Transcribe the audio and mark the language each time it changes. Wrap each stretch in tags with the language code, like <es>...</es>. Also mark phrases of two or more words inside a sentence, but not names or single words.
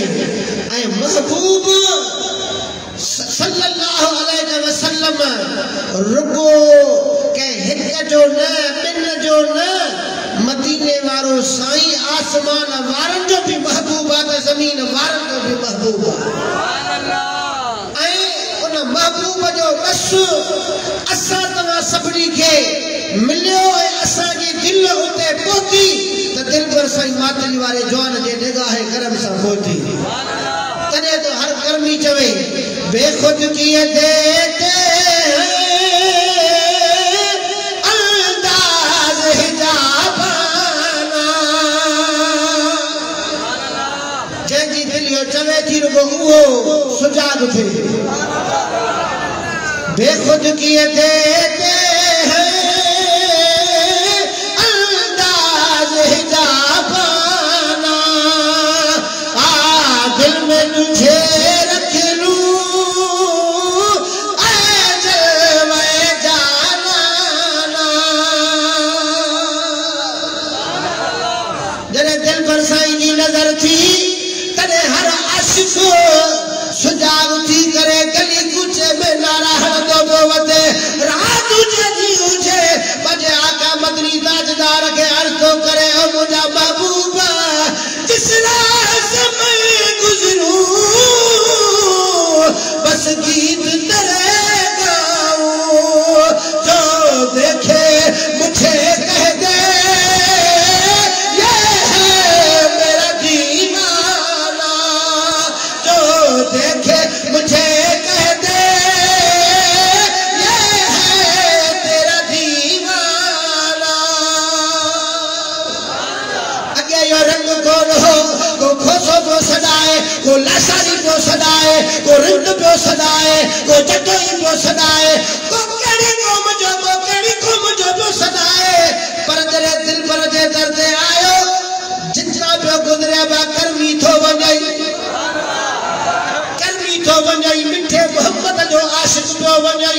<sd>ऐं महबूब</sd> <ar>صلی اللہ علیہ وسلم</ar> <sd>रुगो के हिक जो न ॿिन जो न मदीने वारो साईं आसमान वारनि जो भी महबूब आहे त ज़मीन वारनि जो भी महबूब आहे। ऐं उन महबूब जो बस असां तव्हां सभिनी खे मिलियो ऐं असांजी दिल उते पहुती त दिलबर साईं मातली वारे जवान जे निगाहे करम सां पहुती। तॾहिं तो हर कर्मी चवे</sd> <ur>بےخود کیے دیتے انداز حجابانہ.</ur> <sd>जंहिंजी दिलियो चवे थी रुगो उहो सुजाग थे।</sd> <ur>بےخود کیے دیتے انداز حجابانہ. دل میں تجھے رکھ لوں جلوے جانا.</ur> <sd>जॾहिं दिलबर साईं जी नज़र थी तॾहिं हर आशिक़ सुजाग थी करे गली कूचे में नारा हणंदो पियो वधे। रात हुजे ॾींहुं हुजे पंहिंजे आका मदनी ताजदार खे अर्ज़ थो करे ओ मुंहिंजा महबूब</sd> <ur>جس راہ سے میں گزروں بس گیت تیرے گاؤں. جو دیکھے مجھے کہہ دے یہ ہے میرا دیوانہ. جو دیکھے مجھے کہہ دے یہ ہے تیرا دیوانہ.</ur> <sd>अगे यो रंग कोन हो को खोसो पियो सदाए, को लासारी पियो सदाए, को रिंद पियो सदाए, को जटोई पियो सदाए, को कहिड़ी क़ौम जो पियो सदाए। पर जॾहिं दिलबर जे दर ते आयो जितना पियो गुज़रिया पिया कर्मी थो वञई, कर्मी थो वञई, मिठे मोहब्बत जो आशिक़ पियो वञई।</sd>